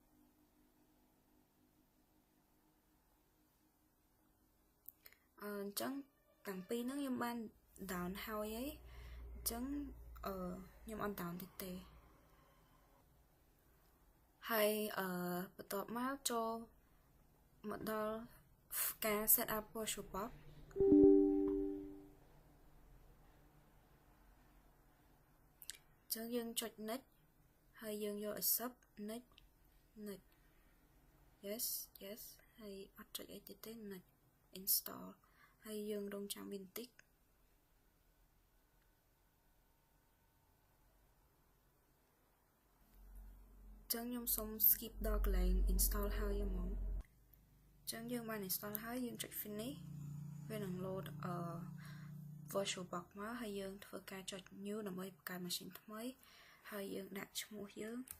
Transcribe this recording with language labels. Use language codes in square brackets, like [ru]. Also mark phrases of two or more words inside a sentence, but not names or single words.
[km] អញ្ចឹងតាំងពីហ្នឹងខ្ញុំបាន down ហើយអញ្ចឹងខ្ញុំអត់ down ទៀតទេហើយបន្ទាប់មកចូលមកដល់ការ [en] set up VirtualBox [km] អញ្ចឹងយើងចុច next ហើយយើងយក [en] accept next yes [km] ហើយអត់ចុចអីទៀតទេ [en] next install [km] ហើយយើងរងចាំវាបន្តិច ចឹងខ្ញុំសូម skip ដល់កន្លែង install ហើយហ្មងចឹងយើងបាន install ហើយយើងចុច finish វានឹង [en] load VirtualBox [km] មកហើយយើងធ្វើការចុច new ដើម្បីបង្កើត machine ថ្មីហើយយើងដាក់ឈ្មោះយើង